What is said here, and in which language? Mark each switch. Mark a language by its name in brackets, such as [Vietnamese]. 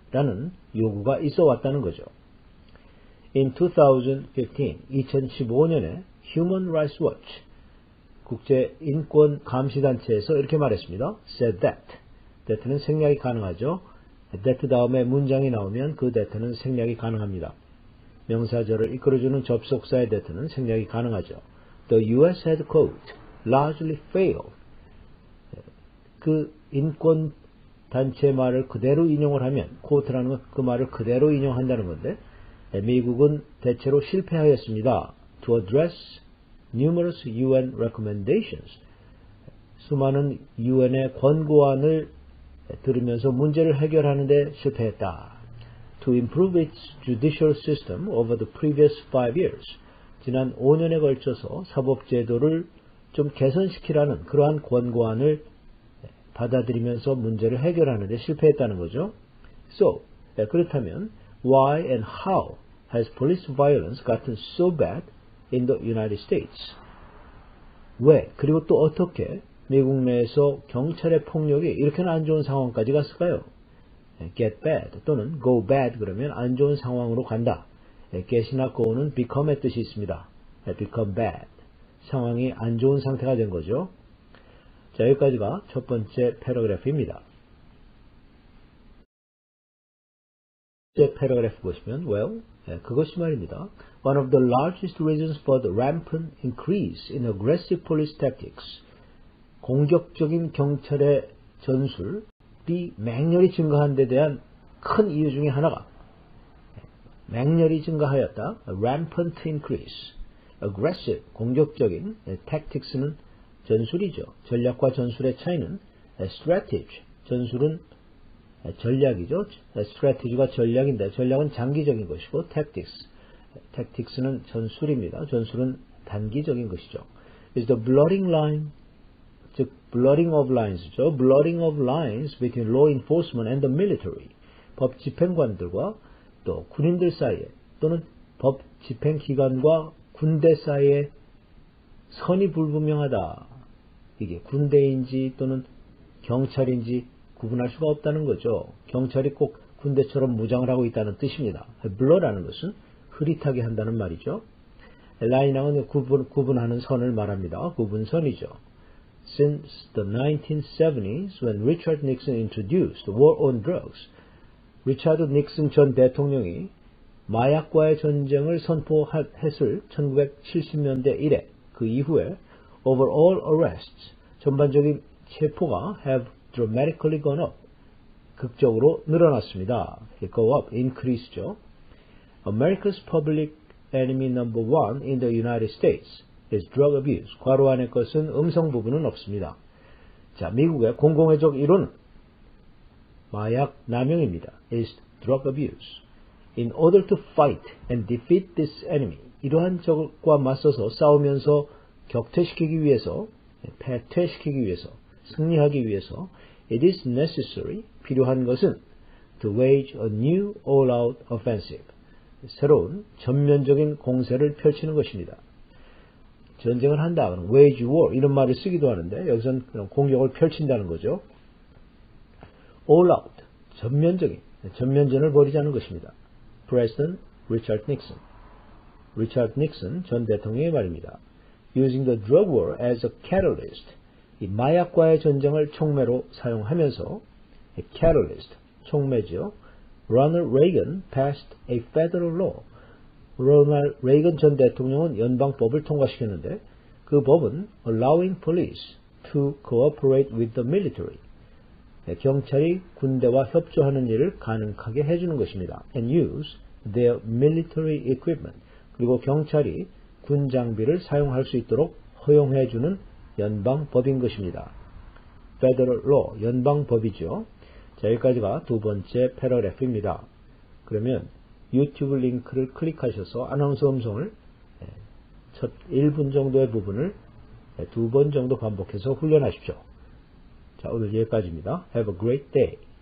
[Korean] 라는 요구가 있어 왔다는 거죠. In 2015년에 Human Rights Watch, 국제인권감시단체에서 이렇게 말했습니다. said that는 생략이 가능하죠. that 다음에 문장이 나오면 그 that는 생략이 가능합니다. 명사절을 이끌어주는 접속사의 that는 생략이 가능하죠. [English] The US had quote, largely failed. [Korean] 그 인권 단체 말을 그대로 인용을 하면, quote라는 건 그 말을 그대로 인용한다는 건데, 미국은 대체로 실패하였습니다. [English] To address numerous UN recommendations. [Korean] 수많은 UN의 권고안을 들으면서 문제를 해결하는 데 실패했다. [English] To improve its judicial system over the previous 5 years. [Korean] 지난 5년에 걸쳐서 사법제도를 좀 개선시키라는 그러한 권고안을 받아들이면서 문제를 해결하는 데 실패했다는 거죠. [English] So, [Korean] 그렇다면 [English] why and how has police violence gotten so bad in the United States? [Korean] 왜, 그리고 또 어떻게 미국 내에서 경찰의 폭력이 이렇게나 안 좋은 상황까지 갔을까요? get bad 또는 go bad 그러면 안 좋은 상황으로 간다. get이나 go는 become의 뜻이 있습니다. [English] become bad. [Korean] 상황이 안 좋은 상태가 된 거죠. 자, 여기까지가 첫 번째 패러그래프입니다. 첫 패러그래프 보시면, well, 그것이 말입니다. [English] One of the largest reasons for the rampant increase in aggressive police tactics. [Korean] 공격적인 경찰의 전술이 맹렬히 증가한 데 대한 큰 이유 중에 하나가 맹렬히 증가하였다. rampant increase. aggressive, 공격적인 tactics는 전술이죠. 전략과 전술의 차이는 strategy, 전술은 전략이죠. strategy가 전략인데 전략은 장기적인 것이고 tactics는 전술입니다. 전술은 단기적인 것이죠. [English] is the blurring line, 즉 blurring of lines죠. blurring of lines between law enforcement and the military. [Korean] 법 집행관들과 또 군인들 사이에 또는 법 집행기관과 군대 사이에 선이 불분명하다. 이게 군대인지 또는 경찰인지 구분할 수가 없다는 거죠. 경찰이 꼭 군대처럼 무장을 하고 있다는 뜻입니다. blur라는 것은 흐릿하게 한다는 말이죠. 라인하고는 구분하는 선을 말합니다. 구분선이죠. [English] Since the 1970s, when Richard Nixon introduced war on drugs, [Korean] 리차드 닉슨 전 대통령이 마약과의 전쟁을 선포했을 1970년대 이래 그 이후에 [English] overall arrests, [Korean] 전반적인 체포가 [English] have dramatically gone up, [Korean] 극적으로 늘어났습니다. [English] go up, increase죠. America's public enemy number one in the United States is drug abuse. [Korean] 괄호 안의 것은 음성 부분은 없습니다. 자, 미국의 공공의 적 1호는 마약 남용입니다. [English] is drug abuse. In order to fight and defeat this enemy, [Korean] 이러한 적과 맞서서 싸우면서 격퇴시키기 위해서, 패퇴시키기 위해서, 승리하기 위해서, [English] it is necessary, [Korean] 필요한 것은 [English] to wage a new all-out offensive, [Korean] 새로운 전면적인 공세를 펼치는 것입니다. 전쟁을 한다, 그럼 wage war 이런 말을 쓰기도 하는데 여기서는 그냥 공격을 펼친다는 거죠. all out, 전면적인, 전면전을 벌이자는 것입니다. [English] President Richard Nixon. [Korean] 리차드 닉슨 전 대통령의 말입니다. [English] Using the drug war as a catalyst. [Korean] 이 마약과의 전쟁을 촉매로 사용하면서 catalyst, 촉매죠. [English] Ronald Reagan passed a federal law. [Korean] 로널드 레이건 전 대통령은 연방법을 통과시켰는데 그 법은 [English] allowing police to cooperate with the military. [Korean] 경찰이 군대와 협조하는 일을 가능하게 해주는 것입니다. [English] And use their military equipment. [Korean] 그리고 경찰이 군 장비를 사용할 수 있도록 허용해주는 연방법인 것입니다. Federal Law, 연방법이죠. 자, 여기까지가 두 번째 패러그래프입니다. 그러면 유튜브 링크를 클릭하셔서 아나운서 음성을 첫 1분 정도의 부분을 2번 정도 반복해서 훈련하십시오. 자, 오늘 여기까지입니다. [English] Have a great day.